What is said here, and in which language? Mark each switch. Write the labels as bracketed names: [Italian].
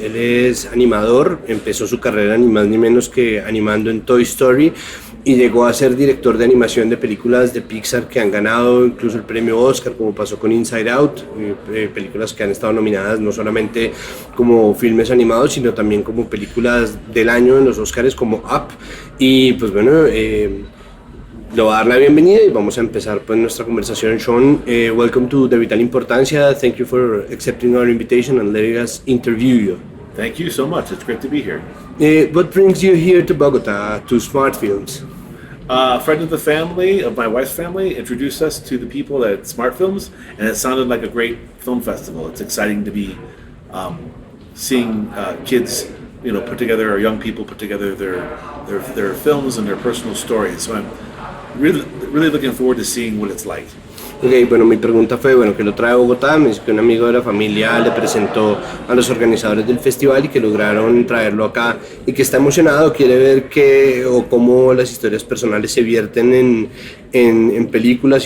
[Spanish] Él es animador, empezó su carrera ni más ni menos que animando en Toy Story y llegó a ser director de animación de películas de Pixar que han ganado incluso el premio Oscar, como pasó con Inside Out, películas que han estado nominadas no solamente como filmes animados, sino también como películas del año en los Oscars como Up. Y pues bueno, le voy a dar la bienvenida y vamos a empezar pues nuestra conversación. [English] Shawn, welcome to The Vital Importancia. Thank you for accepting our invitation and letting us interview you. Thank you so much. It's great to be here. What brings you here to Bogota, to Smart Films? A friend of the family, of my wife's family, introduced us to the people at Smart Films, and it sounded like a great film festival. It's exciting to be seeing kids, put together, or young people put together their films and their personal stories. So I'm really looking forward to seeing what it's like. [Spanish] Ok, bueno, mi pregunta fue, que lo trae a Bogotá. Me dice que un amigo de la familia le presentó a los organizadores del festival y que lograron traerlo acá y que está emocionado, quiere ver qué o cómo las historias personales se vierten en películas.